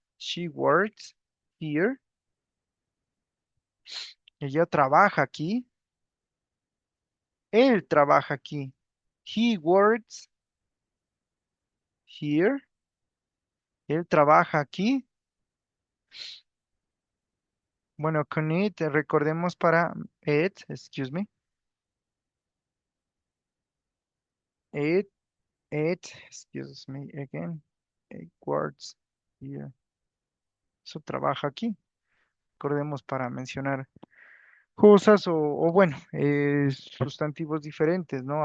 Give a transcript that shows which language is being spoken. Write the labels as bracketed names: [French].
[English] She works here. [Spanish] Ella trabaja aquí. Él trabaja aquí. [English] He works here. [Spanish] Él trabaja aquí. Bueno, con [English] it, [Spanish] recordemos para [English] it, excuse me, it, excuse me again, eight words here. [Spanish] Eso trabaja aquí. Recordemos para mencionar cosas o bueno, sustantivos diferentes, ¿no?